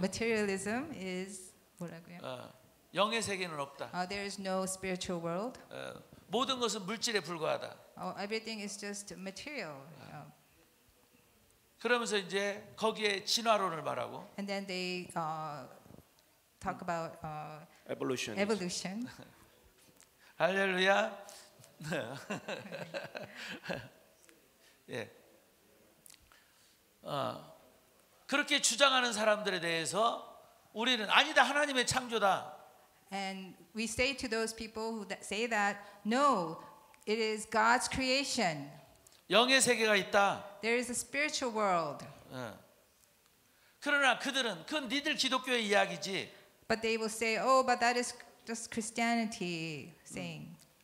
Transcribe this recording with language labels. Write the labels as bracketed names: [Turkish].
[English] materialism is [Korean] 뭐라고요? 영의 세계는 없다. [English] There is no spiritual world. [Korean] 모든 것은 물질에 불과하다. [English] Everything is just material. [Korean] 그러면서 이제 거기에 진화론을 말하고 [English] And then they talk about Evolution. evolution. [Korean] 할렐루야. 예. 그렇게 주장하는 사람들에 대해서 우리는 아니다. 하나님의 창조다. [English] And we say to those people who say that, no, it is God's creation. [Korean] 영의 세계가 있다. [English] There is a spiritual world. [Korean] 그러나 그들은 그건 니들 기독교의 이야기지. [English] But they will say, oh, but that is just Christianity saying.